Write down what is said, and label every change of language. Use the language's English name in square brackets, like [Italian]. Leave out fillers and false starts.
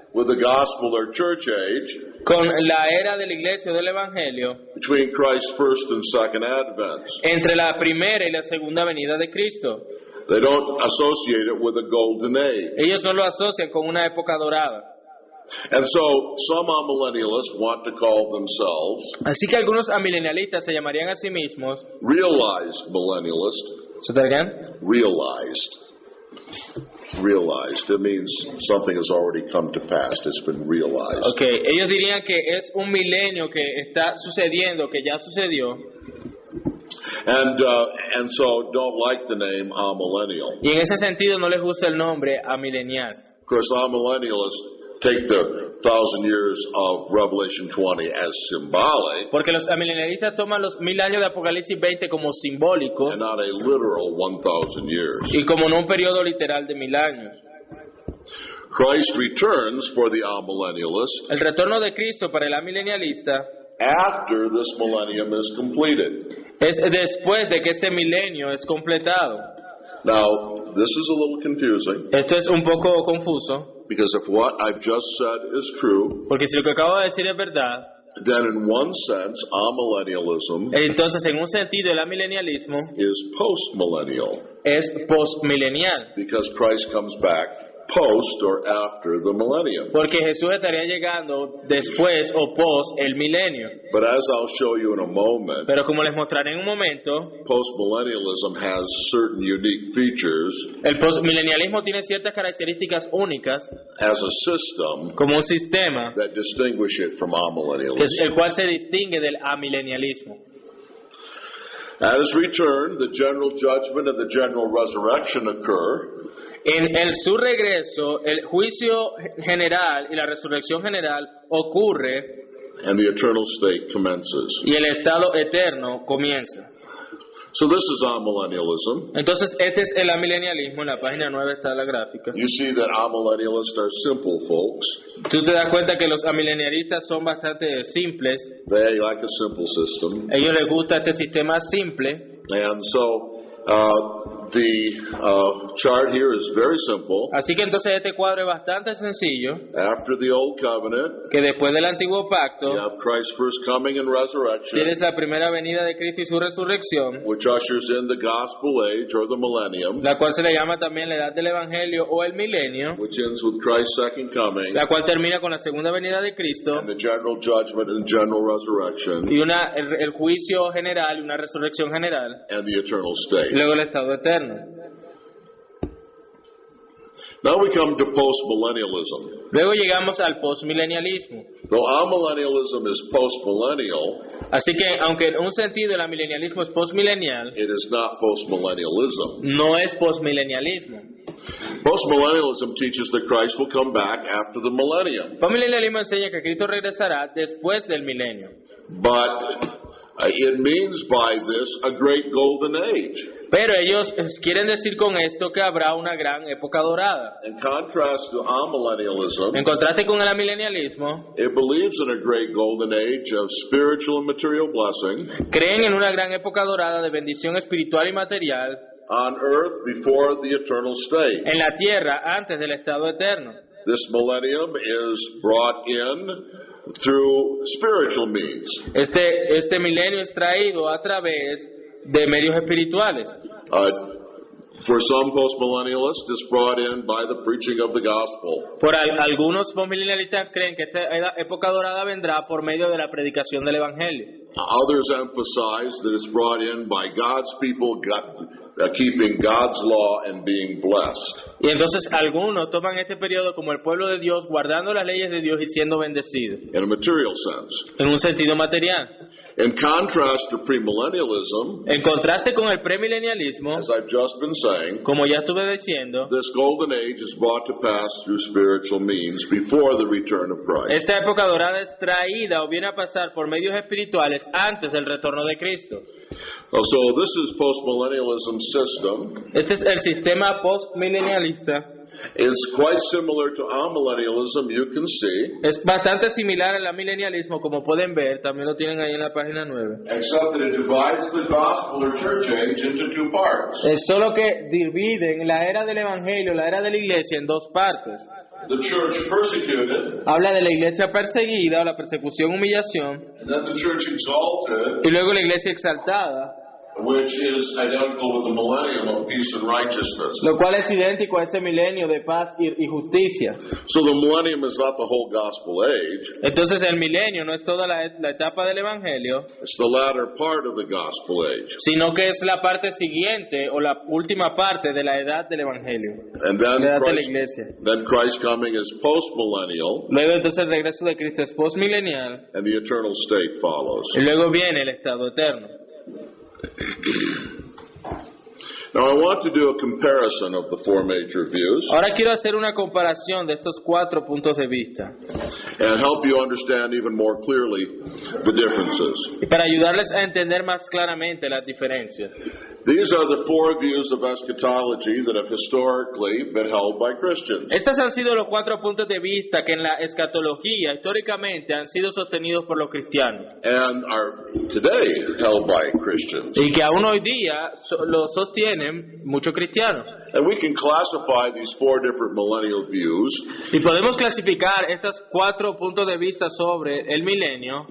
[English] with the gospel or church age [Spanish] con la era de la iglesia o del evangelio [English] between Christ's first and second advents. [Spanish] entre la primera y la segunda venida de Cristo. [English] They don't associate it with a golden age. [Spanish] Ellos no lo asocian con una época dorada. [English] And so some amillennialists want to call themselves [Spanish] Así que algunos amilenialistas se llamarían a sí mismos. [English] realized millennialists. [Spanish] ¿Se te [English] again? Realized. Realized. It means something has already come to pass. It's been realized. [Spanish] Okay, ellos dirían que es un milenio que está sucediendo, que ya sucedió. [English] And so don't like the name amillennial. [Spanish] Y en ese sentido no les gusta el nombre amilenial. [English] Of course, amillennialists take the 1,000 years of Revelation 20 as symbolic [Spanish] Porque los amilenialistas toman los 1000 años de Apocalipsis 20 como simbólico [English] and not a literal 1,000 years. [Spanish] y como no un periodo literal de 1000 años. [English] Christ returns for the amillennialist [Spanish] El retorno de Cristo para el amilenialista [English] after this millennium is completed. [Spanish] es después de que este milenio es completado. [English] Now, this is a little confusing [Spanish] Esto es un poco confuso, [English] because if what I've just said is true, [Spanish] porque si lo que acabo de decir es verdad, [English] then in one sense, amillennialism [Spanish] entonces en un sentido el amilenialismo [English] is postmillennial [Spanish] es postmilenial, [English] because Christ comes back post or after the millennium. [Spanish] porque Jesús estaría llegando después o post el milenio. [English] But as I'll show you in a moment, [Spanish] Pero como les mostraré en un momento, [English] postmillennialism has certain unique features [Spanish] el postmilenialismo tiene ciertas características únicas [English] as a system [Spanish] como un sistema [English] that distinguish it from amillennialism. [Spanish] el cual se distingue del amilenialismo. [English] At his return, the general judgment and the general resurrection occur, [Spanish] En su regreso, el juicio general y la resurrección general ocurre [English] and the eternal state commences. [Spanish] y el estado eterno comienza. [English] So this is amillennialism. [Spanish] Entonces, este es el amilenialismo. En la página 9 está la gráfica. [English] You see that amillennialists are simple folks. [Spanish] Tú te das cuenta que los amilenialistas son bastante simples. [English] They like a simple system. [Spanish] A ellos les gusta este sistema simple. [English] And so the chart here is very simple. [Spanish] Así que entonces este cuadro es bastante sencillo. [English] After the Old Covenant, [Spanish] Que después del antiguo [English] you [Spanish] pacto, [English] have Christ's first coming and resurrection, [Spanish] tienes la primera venida de Cristo y su resurrección, [English] which ushers in the gospel age or the millennium, [Spanish] la cual se le llama también la edad del evangelio o el milenio, [English] which ends with Christ's second coming, [Spanish] la cual termina con la segunda venida de Cristo [English] and the general judgment and general resurrection, [Spanish] y el juicio general y una resurrección general, [English] and the eternal state. [Spanish] y luego el estado eterno. [English] Now we come to postmillennialism. [Spanish] Luego llegamos al postmilenialismo. [English] Though amillennialism is postmillennial, [Spanish] Así que, aunque en un sentido el amilenialismo es postmilenial, [English] it is not postmillennialism. [Spanish] no es postmilenialismo. [English] Postmillennialism teaches that Christ will come back after the millennium. [Spanish] Postmilenialismo enseña que Cristo regresará después del milenio. [English] But it means by this a great golden age. [Spanish] Pero ellos quieren decir con esto que habrá una gran época dorada. [English] In contrast to amillennialism, [Spanish] En contraste con el amilenialismo, [English] it believes in a great golden age of spiritual and material blessing [Spanish] creen en una gran época dorada de bendición espiritual y material [English] on earth before the eternal state. [Spanish] en la tierra antes del estado eterno. [English] This millennium is brought in through spiritual means. [Spanish] Este milenio es traído a través de medios espirituales. [English] For some postmillennialists, it's brought in by the preaching of the gospel. [Spanish] Algunos postmilenialistas creen que esta época dorada vendrá por medio de la predicación del evangelio. [English] Others emphasize that it's brought in by God's people keeping God's law and being blessed. [Spanish] Y entonces algunos toman este periodo como el pueblo de Dios guardando las leyes de Dios y siendo bendecidos. [English] In a material sense. [Spanish] En un sentido material. [English] In contrast to premillennialism, [Spanish] En contraste con el premilenialismo, [English] as I've just been saying, [Spanish] como ya estuve diciendo, [English] this golden age is brought to pass through spiritual means before the return of Christ. [Spanish] esta época dorada es traída o viene a pasar por medios espirituales antes del retorno de Cristo. [English] So this is postmillennialism system. [Spanish] Este es el sistema postmilenialista [English] It's quite similar to amillennialism, you can see, [Spanish] Es bastante similar al amilenialismo, como pueden ver, también lo tienen ahí en la página 9. [English] except that it divides the gospel or church age into two parts. [Spanish] Es solo que dividen la era del evangelio, la era de la iglesia, en dos partes. [English] The church persecuted, [Spanish] Habla de la iglesia perseguida o la persecución, humillación, [English] and then the church exalted, [Spanish] y luego la iglesia exaltada, [English] which is identical with the millennium of peace and righteousness. [Spanish] lo cual es idéntico a ese milenio de paz y justicia. [English] So the millennium is not the whole gospel age, [Spanish] Entonces el milenio no es toda la etapa del evangelio, [English] it's the latter part of the gospel age. [Spanish] sino que es la parte siguiente o la última parte de la edad del evangelio, [English] And then [Spanish] la edad de la iglesia. [English] Christ's coming is post-millennial, [Spanish] Luego entonces el regreso de Cristo es postmilenial, [English] and the eternal state follows. [Spanish] y luego viene el estado eterno. [English] Now I want to do a comparison of the four major views [Spanish] Ahora quiero hacer una comparación de estos 4 puntos de vista [English] and help you understand even more clearly the differences. [Spanish] y para ayudarles a entender más claramente las diferencias. [English] These are the four views of eschatology that have historically been held by Christians. [Spanish] Estos han sido los 4 puntos de vista que en la escatología históricamente han sido sostenidos por los cristianos [English] And are today held by Christians. [Spanish] y que aún hoy día lo sostienen muchos cristianos. [English] And we can classify these four different millennial views [Spanish] Y podemos clasificar estos 4 puntos de vista sobre el milenio